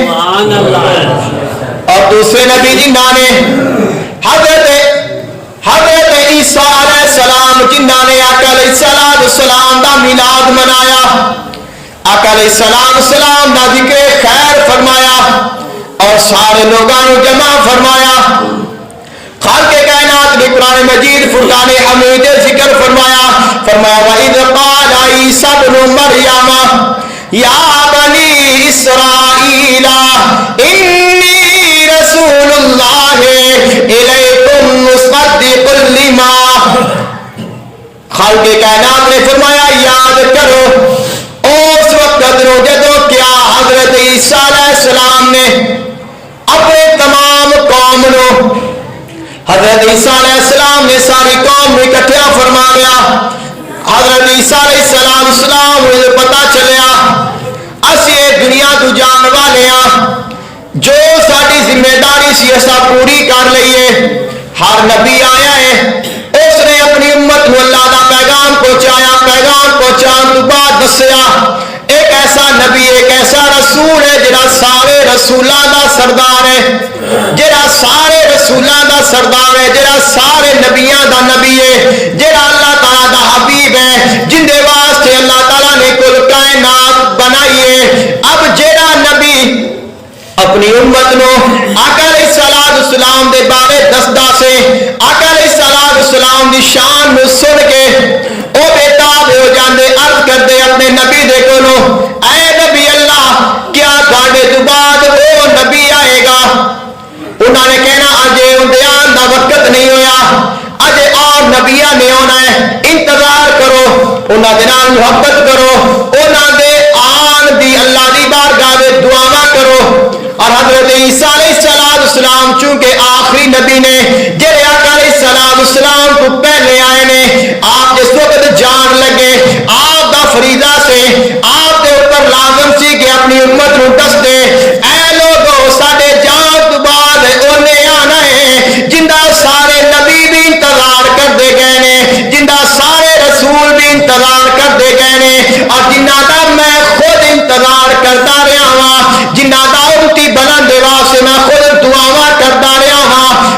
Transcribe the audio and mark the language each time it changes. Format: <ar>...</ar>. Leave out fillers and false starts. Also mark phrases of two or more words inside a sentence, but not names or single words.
<pa>اور دوسرے نبی جی نانے حضرت عیسیٰ علیہ السلام جنہاں نے آقا علیہ السلام دا میلاد منایا، آقا علیہ السلام دا ذکر خیر فرمایا اور سارے لوگاں نو جمع فرمایا۔ خالق کائنات نے قرآن مجید فرقان حمید ذکر فرمایا، فرمایا</pa> <ar>وَإِذْ قَالَ عِيسَى ابْنُ مَرْيَمَ يَا بَنِي إِسْرَائِيلَ إِنِّي رَسُولُ اللَّهِ إِلَيْكُمْ مُصَدِّقٌ لِمَا۔</ar> <pa>خالق کائنات نے فرمایا یاد کرو اس وقت جدو کیا حضرت عیسیٰ علیہ السلام نے اپنے تمام قوم نو، حضرت عیسیٰ علیہ السلام نے ساری قوم میں اکٹھا فرما کے عیسیٰ علیہ السلام پتا چلیا اسی دنیا تو جان والے ہاں، جو ساری ذمہ داری سی اسا پوری کر لئیے. ہر نبی آیا ہے اس نے اپنی امت کو اللہ دا پیغام پہنچایا. پیغام پہنچان تو بعد دسیا ایک ایسا نبی ایک ایسا رسول ہے جڑا سارے رسولاں دا سردار ہے، جڑا سارے رسولاں دا سردار ہے، جڑا سارے نبیاں دا نبی ہے، جڑا اللہ تعالیٰ دا حبیب ہے، جن دے واسطے اللہ تعالیٰ نے کل کائنات بنائی ہے. اب جڑا نبی اپنی امت نو آقا علیہ السلام دے بارے دسدا سے، آقا علیہ السلام دی شان نو سن کے او بےتاب ہو جاندے، عرض کردے اپنے نبی دے کولوں اے نبی اللہ کیا تھاڈے تو بعد</pa> <ur>وہ نبی آئے گا؟</ur> <pa>انہوں نے کہنا اجے اندے آن دا وقت نہیں ہویا، اجے اور نبیاں نے آنا ہے، انتظار کرو، انہاں دے نال محبت کرو، انہاں دے آن دی اللہ دی بارگاہ وچ دعاواں کرو. اور حضرت عیسیٰ علیہ السلام چونکہ آخری نبی نے جڑے آقا علیہ السلام کو پہلے آئے نے، آپ جس وقت جان لگے آپ دا فریضہ سے آپ کے اوپر لازم سی کہ اپنی امت کو دس دے اے لوگو ساڈے جان تو بعد انہیں آنا ہے جندہ سارے نبی بھی انتظار کر دے گئے نے، جندہ سارے رسول بھی انتظار کر دے گئے نے، اور جنہ دا</pa> <ur>میں خود انتظار کرتا رہا ہوں،</ur> <pa>جنہ دا امتی بلند واسطے میں خود دعاواں</pa> <ur>کرتا رہا ہوں.</ur>